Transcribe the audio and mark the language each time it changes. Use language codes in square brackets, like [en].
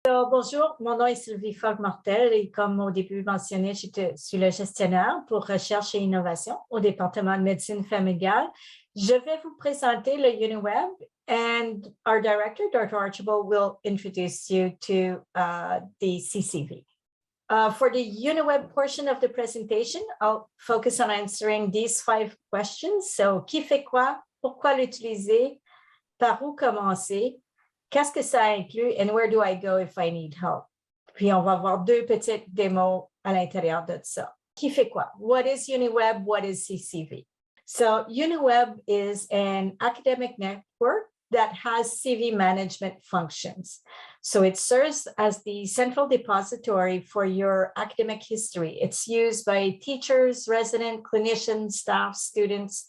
[fr] Bonjour, mon nom est Sylvie Forgues-Martel et comme au début mentionné, je suis le gestionnaire pour Recherche et Innovation au Département de Médecine familiale. Je vais vous présenter le UNIWEB [en] and our director, Dr. Archibald, will introduce you to the CCV. For the UNIWEB portion of the presentation, I'll focus on answering these 5 questions. [fr] So, qui fait quoi? Pourquoi l'utiliser? Par où commencer? Qu'est-ce que ça inclut? [en] And where do I go if I need help? [fr] Puis, on va voir 2 petites démos à l'intérieur de ça. Qui fait quoi? [en] What is UNIWEB? What is CCV? So, UNIWEB is an academic network that has CV management functions. So it serves as the central depository for your academic history. It's used by teachers, residents, clinicians, staff, students.